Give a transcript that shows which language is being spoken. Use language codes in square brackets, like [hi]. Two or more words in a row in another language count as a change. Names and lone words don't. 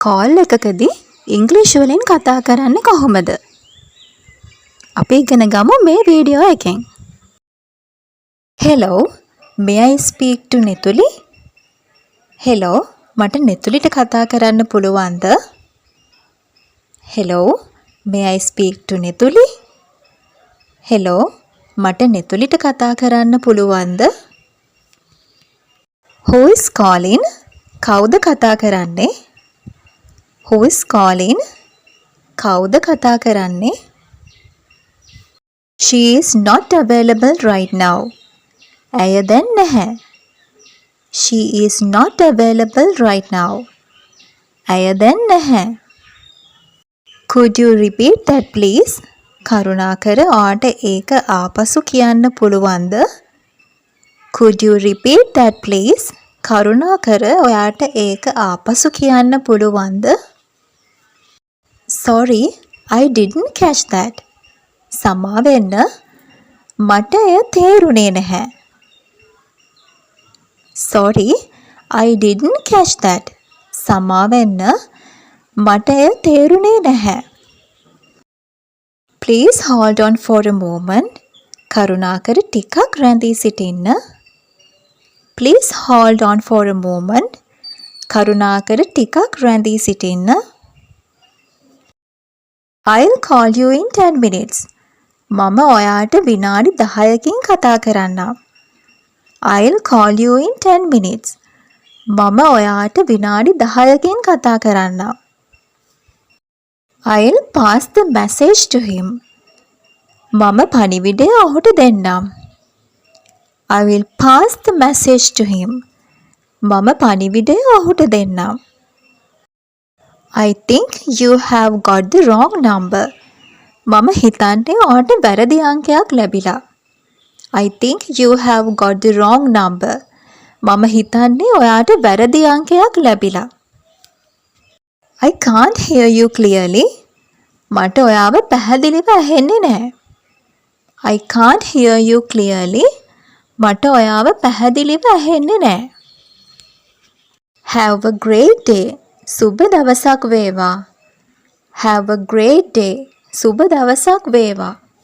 [si] කෝල් එකකදී ඉංග්‍රීසි වලින් කතා කරන්නේ කොහොමද? අපි ඉගෙන ගමු මේ වීඩියෝ එකෙන්. [en] Hello, may I speak to Nethuli? Hello, [si] මට නෙතුලිට කතා කරන්න පුළුවන්ද? [en] Hello, may I speak to Nethuli? Hello, [si] මට නෙතුලිට කතා කරන්න පුළුවන්ද? [en] Who is calling? [si] කවුද කතා කරන්නේ? [en] Who is calling? [si] කවුද කතා කරන්නේ? [en] She is not available right now. [si] ඇය දැන් නැහැ. [en] She is not available right now. [si] ඇය දැන් නැහැ. [en] Could you repeat that please? [si] කරුණාකර ඔයාට ඒක ආපසු කියන්න පුළුවන්ද? [en] Could you repeat that please? [si] කරුණාකර ඔයාට ඒක ආපසු කියන්න පුළුවන්ද? [en] Sorry, I didn't catch that. [si] සමා වෙන්න මට එය තේරුනේ නැහැ. [en] Sorry, I didn't catch that. [si] සමා වෙන්න මට එය තේරුනේ නැහැ. [en] Please hold on for a moment. [si] කරුණාකර ටිකක් රැඳී සිටින්න. [en] Please hold on for a moment. [si] කරුණාකර ටිකක් රැඳී සිටින්න. [en] I'll call you in 10 minutes. [si] මම ඔයාට විනාඩි 10කින් කතා කරන්නම්. [en] I'll call you in 10 minutes. [si] මම ඔයාට විනාඩි 10කින් කතා කරන්නම්. [en] I'll pass the message to him. [si] මම පණිවිඩය ඔහුට දෙන්නම්. [en] I will pass the message to him. [si] මම පණිවිඩය ඔහුට දෙන්නම්. [en] I think you have got the wrong number. [si] මම හිතන්නේ ඔයාට වැරදි අංකයක් ලැබිලා. [en] I think you have got the wrong number. [si] මම හිතන්නේ ඔයාට වැරදි අංකයක් ලැබිලා. [en] I can't hear you clearly. [si] මට ඔයාව පැහැදිලිව ඇහෙන්නේ නැහැ. [en] I can't hear you clearly. [si] මට ඔයාව පැහැදිලිව ඇහෙන්නේ නැහැ. [en] Have a great day. [si] සුබ දවසක් වේවා. [en] Have a great day. [si] සුබ දවසක් වේවා.